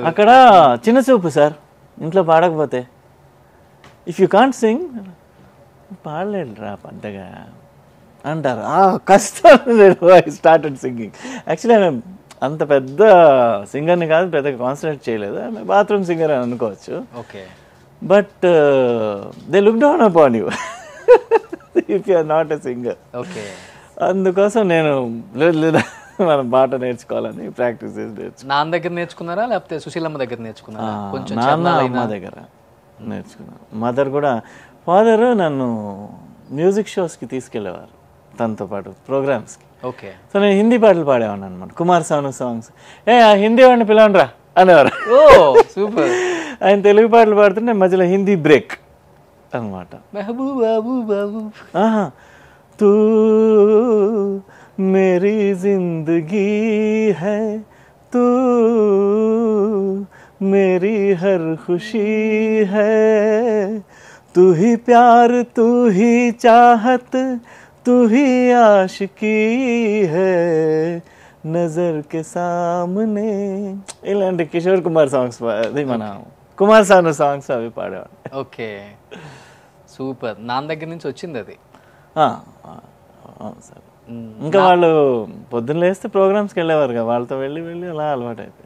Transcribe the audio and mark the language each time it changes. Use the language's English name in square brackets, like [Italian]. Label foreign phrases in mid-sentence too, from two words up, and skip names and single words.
[Telugu] అక్కడ చిన్న చూపు సార్, ఇంట్లో పాడకపోతే. [English] if you can't sing [Telugu] పాడలేడు రా పెద్దగా అంటారు. కష్టం. [English] I started singing. [Telugu] యాక్చువల్లీ ఆమె అంత పెద్ద సింగర్ని కాదు, పెద్దగా కాన్సన్ట్రేట్ చేయలేదు. ఆమె [English] bathroom singer [Telugu] అని అనుకోవచ్చు. ఓకే. [English] But they look down upon you if you are not a singer. [Telugu] ఓకే. అందుకోసం నేను లేదా మనం పాట నేర్చుకోవాలని ప్రాక్టీస్ చేసి నాన్న దగ్గర నేర్చుకున్నారా లేకపోతే సుశీలమ్మ దగ్గర నేర్చుకున్నారా? కొంచెం నాన్న అమ్మ దగ్గర నేర్చుకున్నాను. మదర్ కూడా, ఫాదర్ నన్ను [English] music shows [Telugu] తీసుకెళ్ళేవారు తనతో పాటు ప్రోగ్రామ్స్కి. ఓకే. సో నేను హిందీ పాటలు పాడేవాడిని అనమాట, కుమార్ సాను సాంగ్స్. హిందీ వాడిని పిలవండి రా అనేవారు. [English] oh super. [Telugu] ఆయన తెలుగు పాటలు పాడుతుంటే మధ్యలో హిందీ బ్రేక్ అనమాట. [Hindi] तू मेरी ज़िंदगी है, तू मेरी हर ख़ुशी है, तू ही प्यार तू ही चाहत तू ही आशिकी है नजर के सामने. [Telugu] ఇలాంటి కిషోర్ కుమార్ సాంగ్స్, అది మన కుమార్ సాను సాంగ్స్ అవి పాడేవాడు. [English] okay super. [Telugu] నాన్న దగ్గర నుంచి వచ్చింది అది. సార్ ఇంకా వాళ్ళు పొద్దున్న లేస్తే ప్రోగ్రామ్స్కి వెళ్ళేవారు కదా, వాళ్ళతో వెళ్ళి వెళ్ళి అలా అలవాటు అయిపోయింది.